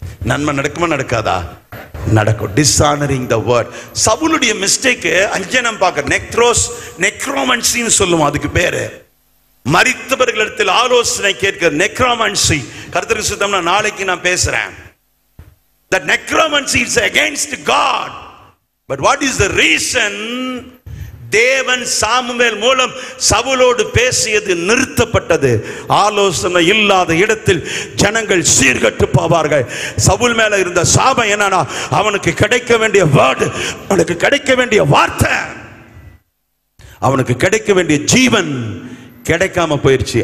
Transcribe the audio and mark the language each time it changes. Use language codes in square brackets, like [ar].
[ta] நன்மை நடக்குமா நடக்காதா? நடக்கும். [en] Dishonouring the word. [ta] சவுலுடைய மிஸ்டேக் அஞ்சனம் பார்க்க நெக்ரோமன்சின்னு சொல்லுவோம், அதுக்கு பேரு மரித்தவர்களிடத்தில் ஆலோசனை கேட்கிற நெக்ரோமன்சி. கர்த்தருக்கு சுத்தம்னா நாளைக்கு நான் பேசுறேன். [en] That necromancy is against God. But what is the reason? [ta] தேவன் சாமுவேல் மூலம் சவுலோடு பேசியது நிறுத்தப்பட்டது. ஆலோசனை இல்லாத இடத்தில் ஜனங்கள் சீர்கட்டு போவார்கள். சவுல் மேல இருந்த சாபம் என்னன்னா, அவனுக்கு கிடைக்க வேண்டிய வேர்டு, அவனுக்கு கிடைக்க வேண்டிய வார்த்தை, அவனுக்கு கிடைக்க வேண்டிய ஜீவன் கிடைக்காம போயிருச்சு.